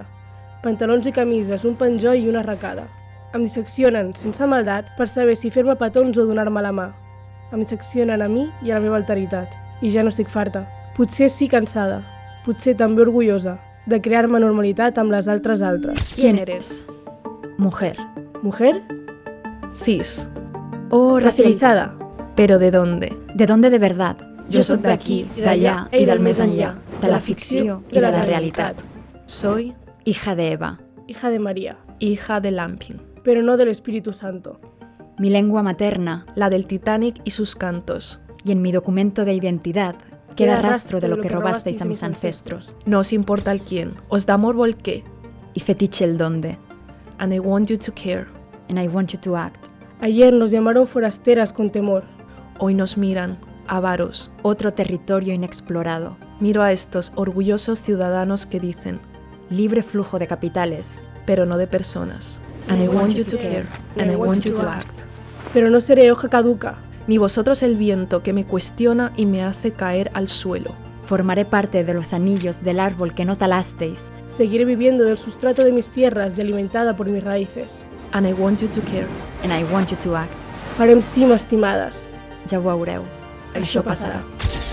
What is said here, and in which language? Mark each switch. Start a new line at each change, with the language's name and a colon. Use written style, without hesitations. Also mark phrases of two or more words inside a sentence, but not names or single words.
Catalan: Pantalons i camises, un penjó i una arracada. Em disseccionen, sense maldat, per saber si fer-me petons o donar-me la mà. Em disseccionen a mi i a la meva alteritat. I ja no estic farta. Potser sí cansada, potser també orgullosa, de crear-me normalitat amb les altres.
Spanish: ¿Quién eres? Mujer. Mujer? Cis. O Racializada. ¿Pero de dónde? ¿De dónde de verdad?
Catalan: Jo sóc d'aquí, d'allà i del més enllà, de la ficció i de la realitat.
Spanish: Soy Hija de Eva. Hija de María, hija de Lamping, pero no del Espíritu Santo. Mi lengua materna, la del Titanic y sus cantos. y en mi documento de identidad queda rastro de lo que robasteis a mis ancestros. No os importa el quién, os da morbo el qué. Y fetiche el dónde.
English: And I want you to care. And I want you to act.
Spanish: Ayer nos llamaron forasteras con temor. Hoy nos miran, avaros. Otro territorio inexplorado. Miro a estos orgullosos ciudadanos que dicen, libre flujo de capitales, pero no de personas.
English: And I want you to care. And I want you to act.
Spanish: Pero no seré hoja caduca. Ni vosotros el viento que me cuestiona y me hace caer al suelo. Formaré parte de los anillos del árbol que no talasteis. Seguiré viviendo del sustrato de mis tierras y alimentada por mis raíces.
English: And I want you to care. And I want you to act.
Catalan: Farem cim estimades. Ja ho veureu. Això passarà.